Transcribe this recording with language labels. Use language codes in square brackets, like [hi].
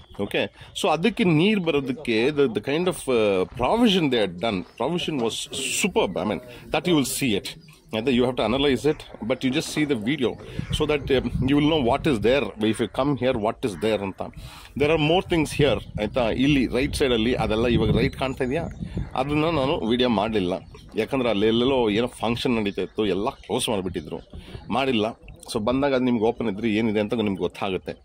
[en] okay, so [kn] ಅದಕ್ಕೆ ನೀರು ಬರೋದಕ್ಕೆ [en] The kind of provision they had done. Provision was superb. I mean that you will see it. You have to analyze it, but you just see the video so that you will know what is there. If you come here, what is there anta. There are more things here ಆಯಿತಾ. [kn] ಇಲ್ಲಿ right ಸೈಡಲ್ಲಿ ಅದೆಲ್ಲ ಇವಾಗ right ಕಾಣ್ತಾ ಇದೆಯಾ, ಅದನ್ನು ನಾನು video ಮಾಡಲಿಲ್ಲ. ಯಾಕಂದ್ರೆ ಅಲ್ಲೆಲ್ಲೋ ಏನೋ ಫಂಕ್ಷನ್ ನಡೀತಾ ಇತ್ತು, ಎಲ್ಲ ಕ್ಲೋಸ್ ಮಾಡಿಬಿಟ್ಟಿದ್ರು, ಮಾಡಿಲ್ಲ. ಸೊ ಬಂದಾಗ ಅದು ನಿಮ್ಗೆ ಓಪನ್ ಇದ್ದರೆ ಏನಿದೆ ಅಂತ ನಿಮ್ಗೆ ಗೊತ್ತಾಗುತ್ತೆ.